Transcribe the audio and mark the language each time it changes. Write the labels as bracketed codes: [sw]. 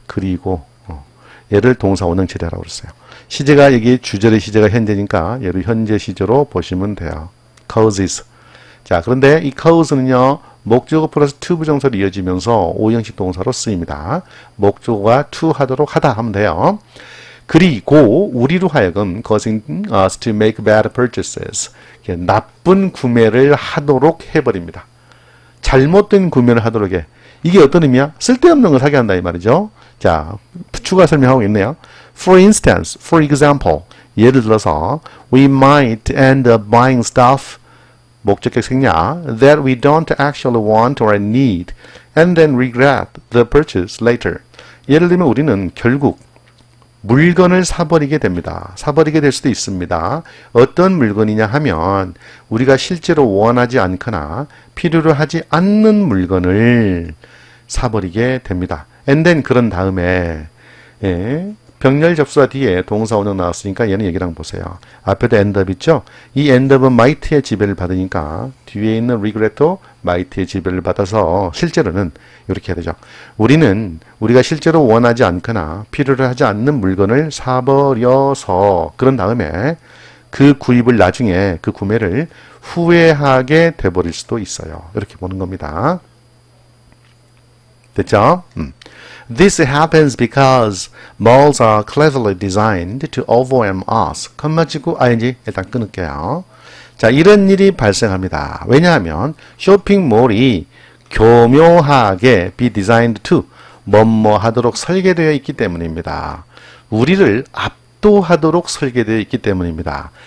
[ko] 그리고 얘를 동사 원형 처리하라고 그랬어요. 시제가 여기 주절의 시제가 현재니까 얘를 현재 시제로 보시면 돼요. [en] causes. [ko] 자, 그런데 이 cause는요. 목적어 플러스 to 부정사로 이어지면서 5형식 동사로 쓰입니다. 목적어가 to 하도록 하다 하면 돼요. 그리고 우리로 하여금 [en] causing us to make bad purchases. [ko] 나쁜 구매를 하도록 해버립니다. 잘못된 구매를 하도록 해. 이게 어떤 의미야? 쓸데없는 걸 사게 한다 이 말이죠. 자, 추가 설명하고 있네요. [en] For instance, for example, [ko] 예를 들어서 [en] we might end up buying stuff [ko] 목적격 생략 [en] that we don't actually want or need and then regret the purchase later. [ko] 예를 들면 우리는 결국 물건을 사버리게 됩니다. 사버리게 될 수도 있습니다. 어떤 물건이냐 하면 우리가 실제로 원하지 않거나 필요로 하지 않는 물건을 사버리게 됩니다. [en] And then [ko] 그런 다음에 병렬 접수와 뒤에 동사 원형 나왔으니까 얘는 얘기랑 보세요. 앞에도 end up 있죠? 이 end up은 might의 지배를 받으니까 뒤에 있는 regret도 might의 지배를 받아서 실제로는 이렇게 해야 되죠. 우리가 실제로 원하지 않거나 필요로 하지 않는 물건을 사버려서 그런 다음에 그 구입을 나중에 그 구매를 후회하게 돼버릴 수도 있어요. 이렇게 보는 겁니다. 됐죠? [en] This happens because malls are cleverly designed to overwhelm us. [ko] 컴마 찍고 ing 일단 끊을게요. 자, 이런 일이 발생합니다. 왜냐하면 쇼핑몰이 교묘하게 [en] be designed to [ko] 뭐뭐 하도록 설계되어 있기 때문입니다. 우리를 압도하도록 설계되어 있기 때문입니다.